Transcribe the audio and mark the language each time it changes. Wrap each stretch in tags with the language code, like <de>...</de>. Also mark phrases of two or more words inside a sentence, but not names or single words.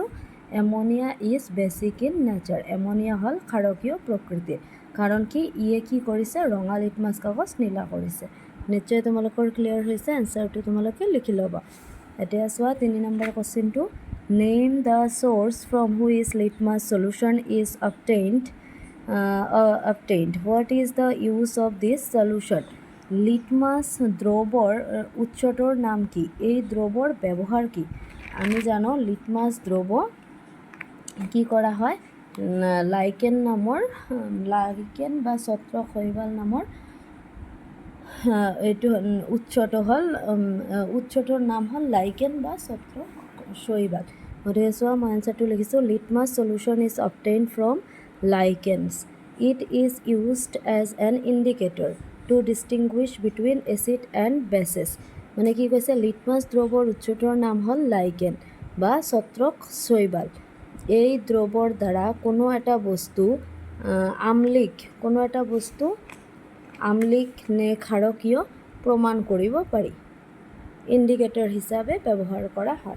<en>Ammonia is basic in nature,</en> <as>এমনিয়া হ'ল ক্ষাৰকীয় প্ৰকৃতিৰ, কাৰণ কি ইয়ে কি কৰিছে ৰঙা লিটমাছ কাগজ নীলা কৰিছে। নিশ্চয় তোমালোকৰ ক্লিয়াৰ হৈছে, এনসাৰটো তোমালোকে লিখি ল'বা। এতিয়া চোৱা 3 নম্বৰ কোৱেশ্চনটো।</as> <en>Name the source from which litmus solution is obtained. What is the use of this solution?</en> <as>লিটমাছ দ্ৰৱৰ উৎসটোৰ নাম কি, এই দ্ৰৱৰ ব্যৱহাৰ কি? আমি জানো লিটমাছ দ্ৰৱ কি কৰা হয় লাইকেন বা ছত্ৰ শৈবাল নামৰ এইটো উৎসটোৰ নাম হ'ল লাইকেন বা ছত্ৰ শৈবাল। গতিকে চোৱা মই এনসাৰটো লিখিছোঁ।</as> <en>Litmus solution is obtained from lichens. It is used as an indicator to distinguish between acid and bases.</en> <as>মানে কি কৈছে লিটমাছ দ্ৰৱৰ উৎসটোৰ নাম হ'ল লাইকেন বা ছত্ৰক শৈবাল। এই দ্ৰৱৰ দ্বাৰা কোনো এটা বস্তু আমলিক নে ক্ষাৰকীয় প্ৰমাণ কৰিব পাৰি, ইণ্ডিকেটৰ হিচাপে ব্যৱহাৰ কৰা হয়।</as>